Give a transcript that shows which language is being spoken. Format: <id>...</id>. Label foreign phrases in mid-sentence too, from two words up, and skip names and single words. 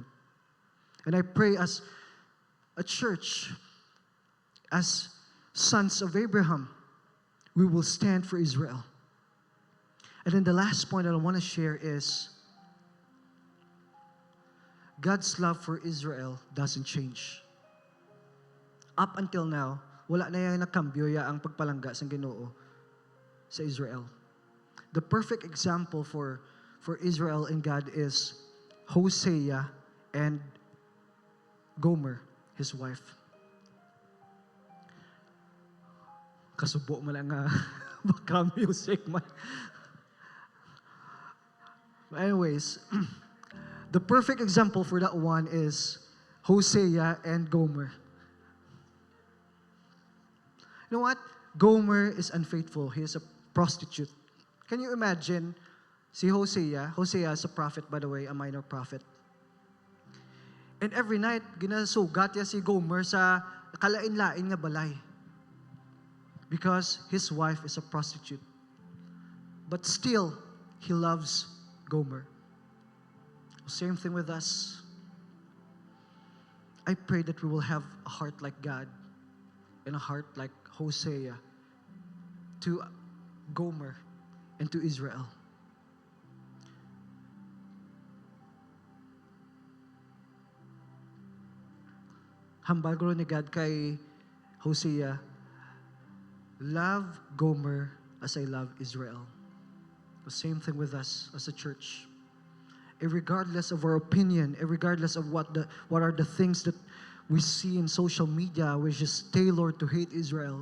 <en>And I pray as a church, as sons of Abraham, we will stand for Israel. And then the last point that I want to share is God's love for Israel doesn't change. Up until now,</en> <hil>wala na yung nakambyo ang pagpalangga sa Ginoo sa Israel.</hil> <en>The perfect example for Israel and God is Hosea and Gomer, his wife.</en> <hil>Kasubo mo lang nga</hil> <en>background music</en> <hil>man.</hil> <en>Anyways, the perfect example for that one is Hosea and Gomer. You know what? Gomer is unfaithful. He is a prostitute. Can you imagine si Hosea? Hosea is a prophet, by the way, a minor prophet. And every night,</en> <hil>ginasugat niya si Gomer sa kalain-lain nga balay.</hil> <en>Because his wife is a prostitute. But still, he loves Gomer. Same thing with us. I pray that we will have a heart like God and a heart like Hosea to Gomer and to Israel.</en> <hil>Hambal ko ni God kay Hosea,</hil> <en>love Gomer as I love Israel. The same thing with us as a church. Regardless of our opinion, regardless of what are the things that we see in social media, which is tailored to hate Israel.</en>